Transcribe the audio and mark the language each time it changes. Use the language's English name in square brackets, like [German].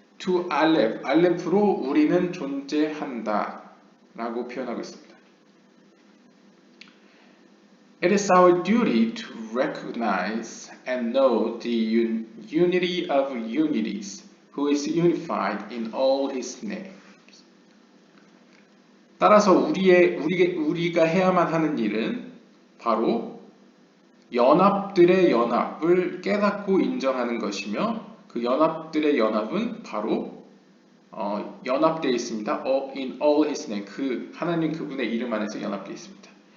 [Korean] to 알렙, 알렙으로 우리는 존재한다 라고 표현하고 있습니다. [English] It is our duty to recognize and know the unity of unities, who is unified in all his names. [Korean] 따라서 우리가 해야만 하는 일은 바로 연합들의 연합을 깨닫고 인정하는 것이며 그 연합들의 연합은 바로 연합되어 있습니다. [English] In all his name, [Korean] 그 하나님 그분의 이름 안에서 연합되어 있습니다.